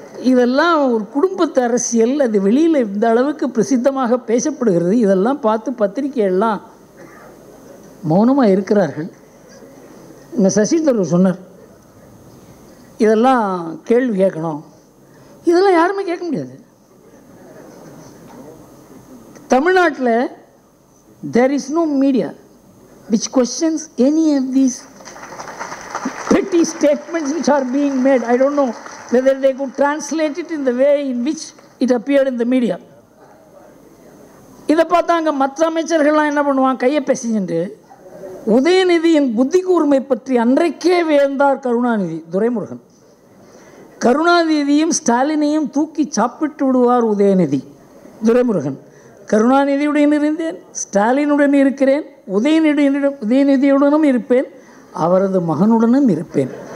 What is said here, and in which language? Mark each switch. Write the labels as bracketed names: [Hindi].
[Tamil] இதெல்லாம் ஒரு குடும்பத்து அரசியல். அது வெளியில் இந்த அளவுக்கு பிரசித்தமாக பேசப்படுகிறது. இதெல்லாம் பார்த்து பத்திரிகையெல்லாம் மௌனமாக இருக்கிறார்கள். இந்த சசி தரூர் சொன்னார், இதெல்லாம் கேள்வி கேட்கணும். இதெல்லாம் யாருமே கேட்க முடியாது. [English] தமிழ்நாட்டில் there is no media which questions any of these petty statements which are being made. I don't know whether they could translate it in the way in which it appeared in the media. [Tamil] இதை பார்த்தாங்க மற்ற அமைச்சர்கள்லாம் என்ன பண்ணுவாங்க, கையை பேசிட்டு உதயநிதியின் புத்தி கூர்மை பற்றி அன்றைக்கே வியந்தார் கருணாநிதி. துரைமுருகன் கருணாநிதியும் ஸ்டாலினையும் தூக்கி சாப்பிட்டு விடுவார் உதயநிதி. துரைமுருகன் கருணாநிதியுடன் இருந்தேன், ஸ்டாலினுடன் இருக்கிறேன், உதயநிதியுடனும் இருப்பேன், அவரது மகனுடனும் இருப்பேன்.